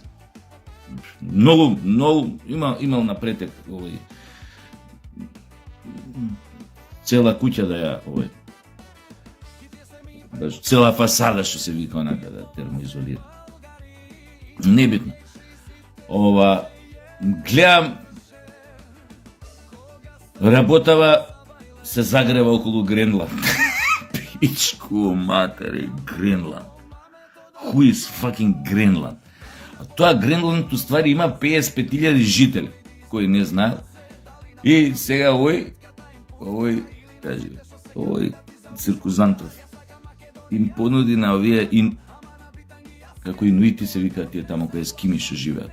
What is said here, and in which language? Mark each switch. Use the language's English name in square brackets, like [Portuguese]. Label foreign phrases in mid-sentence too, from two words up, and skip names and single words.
[Macedonian] Многу, имал напретек, цела куќа да ја, цела фасада што се вика онака да термоизолира. Небитно. Гледам, работава се загрева околу Гренланд. Пичку матери, Гренланд. [English] Who is fucking Гренланд? [Macedonian] А тоа Гренланд уствари има 55.000 жители, кои не знаат. И сега овој циркузантов им понуди на овие како инуити се викаат тие тамо кај ескими што живеат.